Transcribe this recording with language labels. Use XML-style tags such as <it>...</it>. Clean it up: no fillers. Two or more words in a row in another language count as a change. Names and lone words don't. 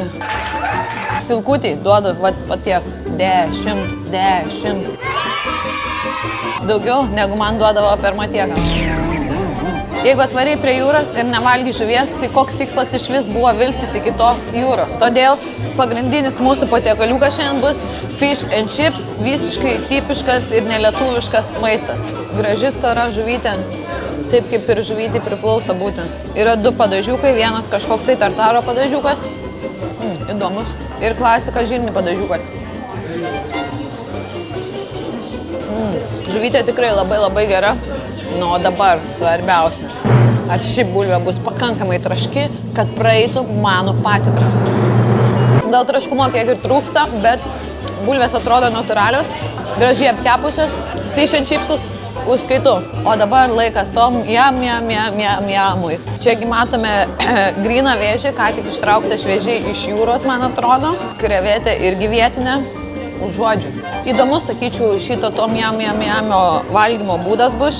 <lt>Silkutį duodu, va tiek. 10. Daugiau, negu man duodavo per matieką. Jeigu atvariai prie jūros ir nevalgy žuvies, tai koks tikslas iš vis buvo vilktis iki tos jūros. Todėl pagrindinis mūsų patiekaliukas šiandien bus</lt> <en>fish and chips,</en> <lt>visiškai tipiškas ir nelietuviškas maistas. Graži stora žuvytė, taip kaip ir žuvytį priklauso būti. Yra 2 padažiukai, vienas kažkoksai tartaro padažiukas, įdomus, ir klasika žirni padažiukas. Žuvytė tikrai labai gera. O dabar svarbiausia, ar ši bulvė bus pakankamai traški, kad praeitų mano patikrą. Gal traškumo kiek ir trūksta, bet bulvės atrodo natūralios, gražiai apkepusios,</lt> <en>fish and chipsus</en> <lt>užskaitu. O dabar laikas tom jamui. Čiagi matome gryną vėžį, ką tik ištraukta šviežiai iš jūros, man atrodo. Krevetė irgi vietinė. Užuodžiu. Įdomus, sakyčiau, šito tom jamio valgymo būdas bus.</lt>